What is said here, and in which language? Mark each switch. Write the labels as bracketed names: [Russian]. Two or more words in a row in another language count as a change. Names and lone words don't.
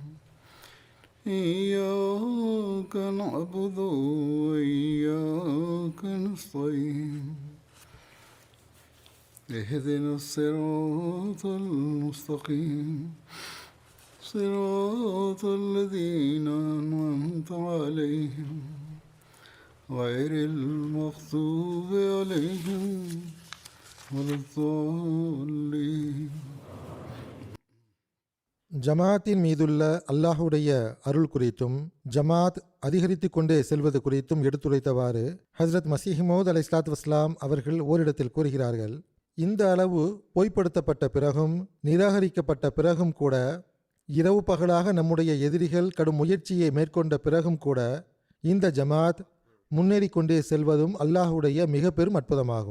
[Arabic] إياك نعبد وإياك نستعين اهدنا الصراط المستقيم صراط الذين أنعمت عليهم غير المغضوب عليهم ولا الضالين. [Tamil] ஜமாத்தின் மீதுள்ள அல்லாஹுடைய அருள் குறித்தும் ஜமாத் அதிகரித்து கொண்டே செல்வது குறித்தும் எடுத்துரைத்தவாறு ஹஸ்ரத் மசீஹ் மவ்ஊத் [Arabic] عليه الصلاة والسلام [Tamil] அவர்கள் ஓரிடத்தில் கூறுகிறார்கள், இந்த அளவு பொய்ப்படுத்தப்பட்ட பிறகும் நிராகரிக்கப்பட்ட பிறகும் கூட, இரவு பகலாக நம்முடைய எதிரிகள் கடும் முயற்சியை மேற்கொண்ட பிறகும் கூட இந்த ஜமாத் முன்னேறி கொண்டே செல்வதும் அல்லாஹுடைய மிக பெரும் அற்புதமாகும்.